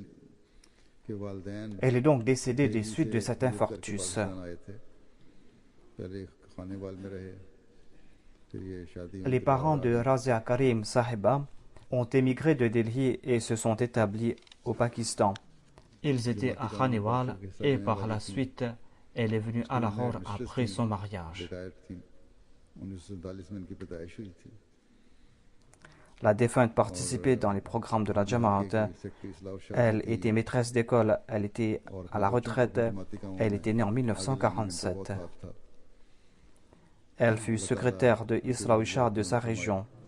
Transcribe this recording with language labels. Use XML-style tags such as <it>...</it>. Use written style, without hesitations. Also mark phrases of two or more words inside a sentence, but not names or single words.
<fr>Elle est donc décédée des suites de cet infarctus.</fr> <ur>پہلے خانیوال میں رہے، پھر یہ شادی</ur> <fr>Les parents de Razia Karim Sahiba ont émigré de Delhi et se sont établis au Pakistan. Ils étaient à Khanewal et par la suite, elle est venue à Lahore après son mariage.</fr> <ur>ریٹائر تھی 1947 میں ان کی پیدائش ہوئی تھی.</ur> <fr>La défunte participait dans les programmes de la Jamaat. Elle était maîtresse d'école, elle était à la retraite, elle était née en 1947. Elle fut secrétaire de Isra Shah de sa région.</fr>